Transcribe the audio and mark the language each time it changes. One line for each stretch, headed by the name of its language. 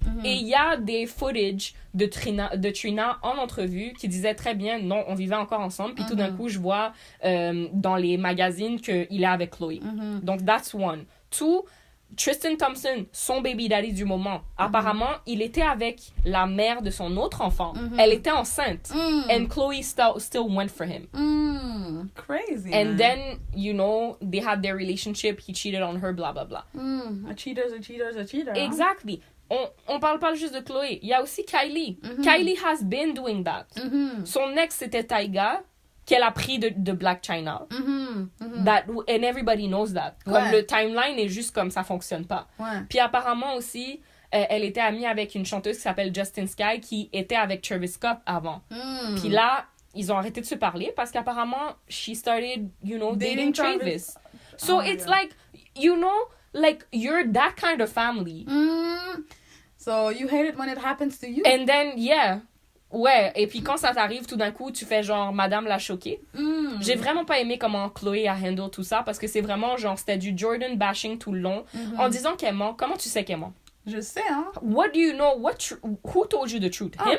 French: Et il y a des footage de Trina en entrevue qui disait très bien, non, on vivait encore ensemble. Puis tout d'un coup, je vois dans les magazines qu'il est avec Chloé. Donc, that's one. 2, Tristan Thompson, son baby daddy du moment, apparemment, il était avec la mère de son autre enfant. Elle était enceinte.
English: And Chloe still went for him. Crazy, and man. then, you know, they had their relationship. He cheated on her, blah, blah, blah. A cheater's a cheater's a cheater. Exactly.
French: On parle pas juste de Chloé. Il y a aussi Kylie.
English: Kylie has been doing that.
French: Son ex, c'était Tyga, qu'elle a pris de Blac Chyna.
English: And everybody knows that.
French: Comme le timeline est juste comme ça fonctionne pas. Puis apparemment aussi, elle était amie avec une chanteuse qui s'appelle Justin Sky qui était avec Travis Scott avant. Puis là, ils ont arrêté de se parler parce qu'apparemment, she started, you know, dating Travis.
English: So it's like, you know, like, you're that kind of family. So, you hate it when it happens to you? And then, yeah.
French: Ouais, et puis quand ça t'arrive, tout d'un coup, tu fais genre, Madame l'a choquée. J'ai vraiment pas aimé comment Chloé a handle tout ça, parce que c'est vraiment genre, c'était du Jordan bashing tout le long, en disant qu'elle ment. Comment tu sais qu'elle ment? Je sais, hein.
English: What do you know? Who told you the truth? Him?